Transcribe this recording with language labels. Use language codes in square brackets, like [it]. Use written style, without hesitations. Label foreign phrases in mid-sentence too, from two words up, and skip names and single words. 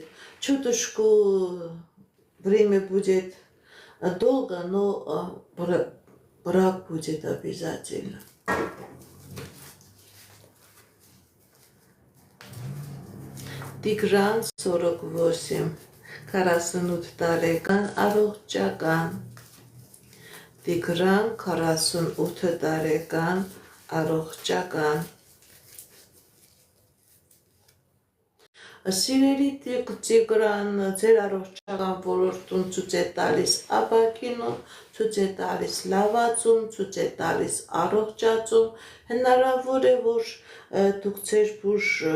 [ru] Чуточку время будет долго, но брак будет обязательно. [hy] Тигран 48, 48 տարեկան առողջական։ Տիգրան 48 տարեկան առողջական։ Սիրելի Տիգրան, ձեր առողջական ոլորտում ցույց է տալիս ապակինում, ցույց է տալիս լավացում, ցույց է տալիս առողջացում, հնարավոր է, որ դուք ձեր բուժ